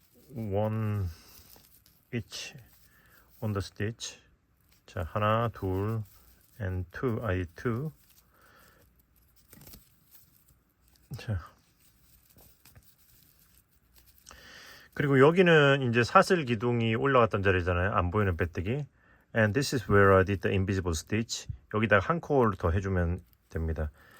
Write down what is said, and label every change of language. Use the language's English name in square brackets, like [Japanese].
[English] 1 each on the stitch. [Korean] 자, 하나, 둘, [English] and 2. [Korean] 자, 그리고 여기는 이제 사슬 기둥이 올라갔던 자리잖아요. 안 보이는 빼뜨기. [English] And this is where I did the invisible stitch. [Korean] 여기다가 한 코를 더 해주면 됩니다.